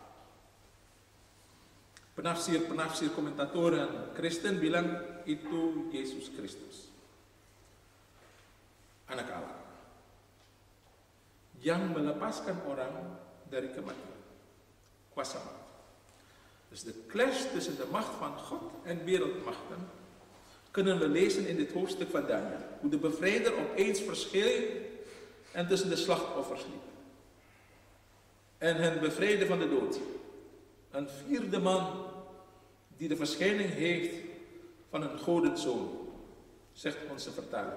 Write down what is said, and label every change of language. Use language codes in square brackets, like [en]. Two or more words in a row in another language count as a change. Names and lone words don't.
[abs] Penafsir komentatoran Kristen bilang itu Yesus Kristus, anak Allah, yang melepaskan orang dari kematian, kuasa maut. [nl] Dus de clash tussen de macht van God en wereldmachten kunnen we lezen in dit hoofdstuk van Daniel. Hoe de bevrijder opeens verscheen en tussen de slachtoffers liep. En hen bevrijdde van de dood. Een 4e man die de verschijning heeft van een godenzoon, zegt onze vertaling.